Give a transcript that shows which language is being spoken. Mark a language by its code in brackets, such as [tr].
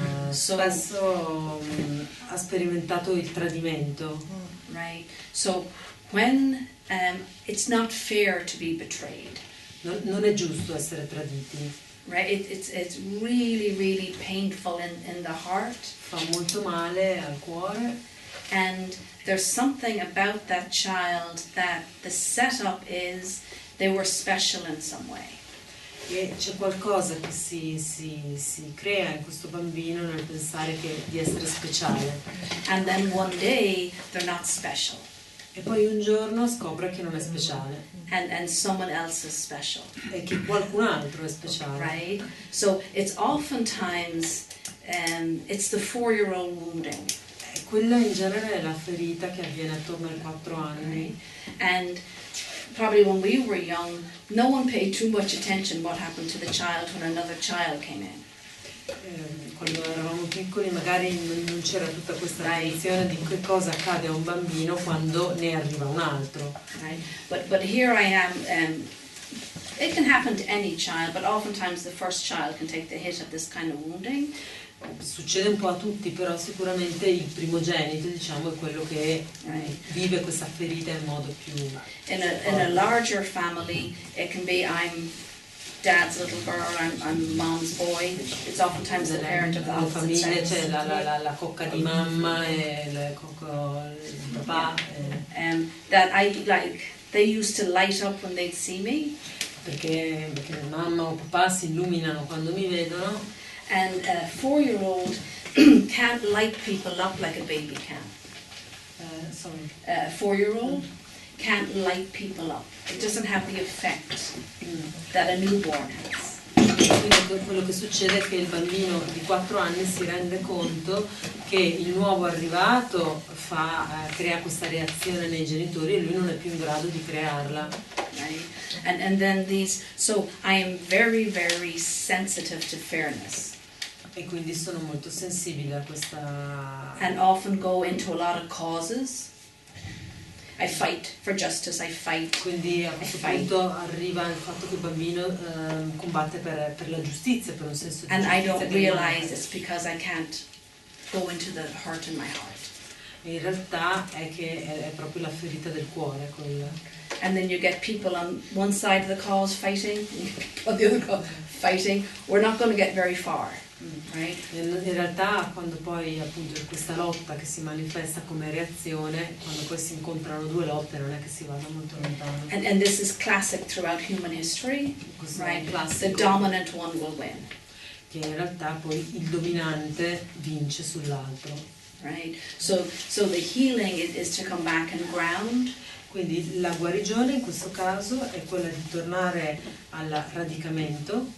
[it] Spesso ha sperimentato il tradimento. [en] right? So when it's not fair to be betrayed. [it] Non è giusto essere traditi. [en] Right? It's really, really painful in the heart. [it] Fa molto male al cuore. [en] And there's something about that child that the setup is they were special in some way. [it] E c'è qualcosa che si crea in questo bambino nel pensare di essere speciale. [en] And then one day they're not special. [it] E poi un giorno scopre che non è speciale. [en] And someone else is special. [it] E che qualcun altro è speciale. [en] Right? So it's oftentimes, it's the 4-year-old wounding. [it] Quella in genere è la ferita che avviene attorno ai 4 anni. [en] And probably when we were young, no one paid too much attention what happened to the child when another child came in. [it] Quando eravamo piccoli magari non c'era tutta questa attenzione di che cosa accade a un bambino quando ne arriva un altro. [en] Right? But here I am, it can happen to any child, but oftentimes the first child can take the hit of this kind of wounding. [it] Succede un po' a tutti, però sicuramente il primogenito, diciamo, è quello che vive questa ferita in modo più [en] in a larger family, it can be I'm dad's little girl, I'm mom's boy. It's oftentimes the parent of the opposite sex. [it] C'è la cocca di mamma e il papà. [en] That I like. They used to light up when they'd see me. [it] Perché mamma o papà si illuminano quando mi vedono. [en] And a 4-year-old can't light people up like a baby can. Sorry. A 4-year-old can't light people up. It doesn't have the effect that a newborn has. [it] Quindi quello che succede è che il bambino di 4 anni si rende conto che il nuovo arrivato crea questa reazione nei genitori e lui non è più in grado di crearla. [en] Right? And then so I am very, very sensitive to fairness. [it] E quindi sono molto sensibile a questa... [en] And often go into a lot of causes. I fight for justice, I fight. [it] Quindi a questo punto arriva il fatto che il bambino combatte per la giustizia, per un senso di [en] and [it] giustizia. [en] And I don't realize it's because I can't go into the hurt in my heart. [it] E in realtà è che è proprio la ferita del cuore quella. [en] And then you get people on one side of the cause fighting, on the other cause fighting. We're not going to get very far. Right? [it] In realtà quando poi appunto questa lotta che si manifesta come reazione, quando poi si incontrano due lotte non è che si vada molto lontano. [en] And this is classic throughout human history, right? The dominant one will win. [it] Che in realtà poi il dominante vince sull'altro. [en] Right? So the healing is to come back and ground. [it] Quindi la guarigione in questo caso è quella di tornare al radicamento,